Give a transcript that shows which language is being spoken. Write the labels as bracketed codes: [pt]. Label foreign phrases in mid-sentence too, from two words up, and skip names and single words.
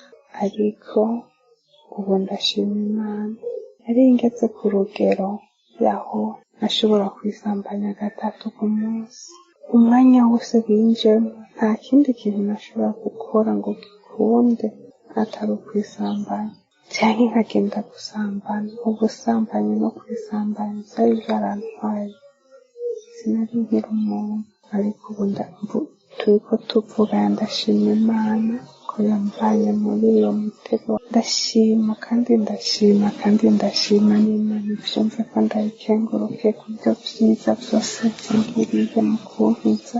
[rn] Ariko ubu ndashima Imana, nari ngeze ku rugero yaho nashobora kwisambanya 3 ku munsi. Umwanya wose binjemo nta kindi kintu nashobora gukora ngo gikunde atari ukwisambanya, cyangwa nkagenda gusambana. Ubusambanyi no kwisambanya byari byarantwaye sinari nkiri umuntu, ariko ubu turiko tuvuga ndashima Imana ko yamvanye muri iyo mutego. Ndashima kandi ndashima n'Imana ivyumve ko ndayikenguruke ku byo vyiza vyose vyangiriye mu kunkiza.